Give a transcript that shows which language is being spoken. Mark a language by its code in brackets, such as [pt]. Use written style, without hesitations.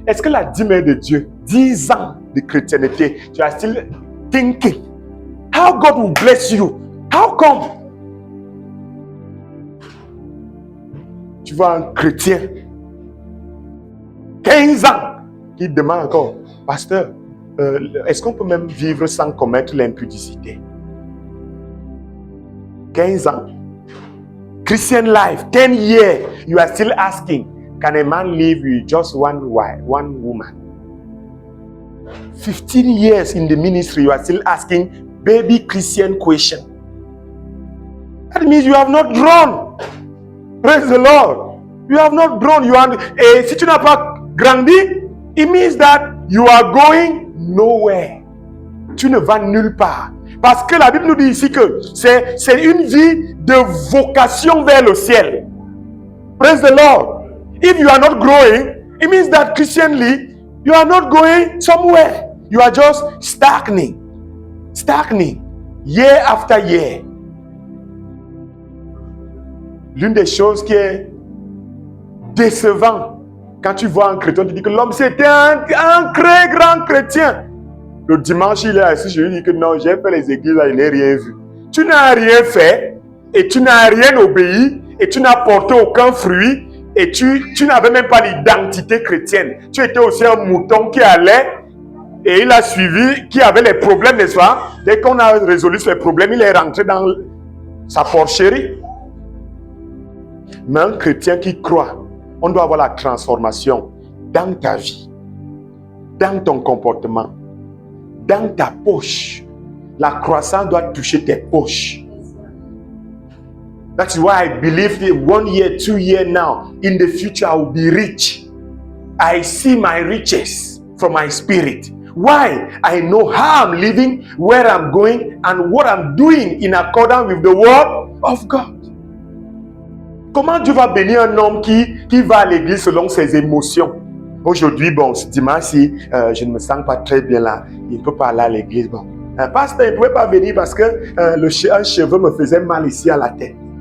[fr] Est-ce que la dîme est de Dieu? 10 ans de chrétienté, tu [en] are still thinking, how God will bless you? How come? [fr] Tu vois un chrétien, 15 ans, qui demande encore, pasteur, est-ce qu'on peut même vivre sans commettre l'impudicité? 15 ans. [en] Christian life, 10 years, you are still asking, can a man live with just one wife, one woman? 15 years in the ministry, you are still asking baby Christian question. That means you have not grown. Praise the Lord. You have not grown. [fr] Et si tu n'as pas grandi, [en] it means that you are going nowhere. [fr] Tu ne vas nulle part. Parce que la Bible nous dit ici que c'est une vie de vocation vers le ciel. [en] Praise the Lord. If you are not growing, it means that Christianly, you are not going somewhere. You are just stagnating. Stagnating. Year after year. [fr] L'une des choses qui est décevante quand tu vois un chrétien, tu dis que l'homme c'était un très grand chrétien. Le dimanche, il est assis, je lui dis que non, j'ai fait les églises, là, il n'a rien vu. Tu n'as rien fait, et tu n'as rien obéi, et tu n'as porté aucun fruit, et tu n'avais même pas l'identité chrétienne. Tu étais aussi un mouton qui allait, et il a suivi, qui avait les problèmes, n'est-ce pas? Dès qu'on a résolu ces problèmes, il est rentré dans sa porcherie. Mais un chrétien qui croit, on doit avoir la transformation dans ta vie, dans ton comportement, dans ta poche. La croissance doit toucher tes poches. [en] That's why I believe that 1 year, 2 years now, in the future I will be rich. I see my riches from my spirit. Why? I know how I'm living, where I'm going, and what I'm doing in accordance with the word of God. [fr] Comment Dieu va bénir un homme qui va à l'église selon ses émotions? Aujourd'hui, bon, ce dimanche, je ne me sens pas très bien là. Il ne peut pas aller à l'église. Bon, pasteur, il ne pouvait pas venir parce que un cheveu me faisait mal ici à la tête.